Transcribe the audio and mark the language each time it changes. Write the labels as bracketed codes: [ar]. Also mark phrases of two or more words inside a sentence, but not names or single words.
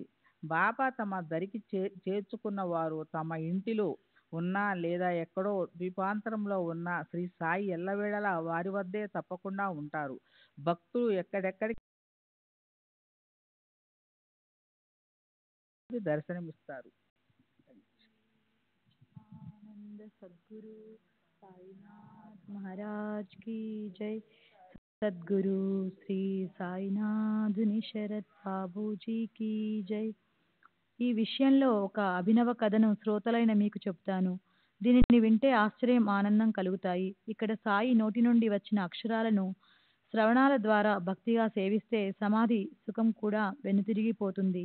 [te] బాబా తమ దరికి చేర్చుకున్న వారు తమ ఇంటిలో ఉన్నా లేదా ఎక్కడో ద్వీపాంతరంలో ఉన్న శ్రీ సాయి ఎల్లవేళలా వారి వద్దే తప్పకుండా ఉంటారు. భక్తులు ఎక్కడెక్కడికి దర్శనమిస్తారు. [hi] आनंद सद्गुरु साईनाथ महाराज की जय। [te] सद्गुरु श्री సాయినాథుని శరత్ బాబూజీకి జై. ఈ విషయంలో ఒక అభినవ కథను శ్రోతలైన మీకు చెప్తాను. దీనిని వింటే ఆశ్చర్యం, ఆనందం కలుగుతాయి. ఇక్కడ సాయి నోటి నుండి వచ్చిన అక్షరాలను శ్రవణాల ద్వారా భక్తిగా సేవిస్తే సమాధి సుఖం కూడా వెనుతిరిగిపోతుంది.